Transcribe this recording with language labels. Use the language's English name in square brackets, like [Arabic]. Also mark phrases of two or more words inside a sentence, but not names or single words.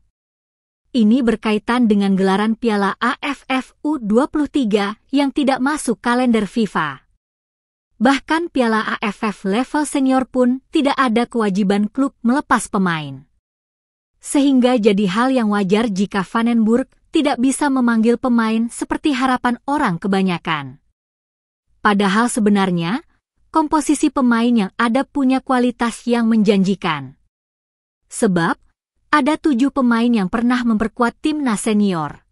[Indonesian] Ini berkaitan dengan gelaran Piala AFF U23 yang tidak masuk kalender FIFA. Bahkan Piala AFF level senior pun tidak ada kewajiban klub melepas pemain. Sehingga jadi hal yang wajar jika van den Burg tidak bisa memanggil pemain seperti harapan orang kebanyakan. Padahal sebenarnya, komposisi pemain yang ada punya kualitas yang menjanjikan. Sebab, ada 7 pemain yang pernah memperkuat timnas senior.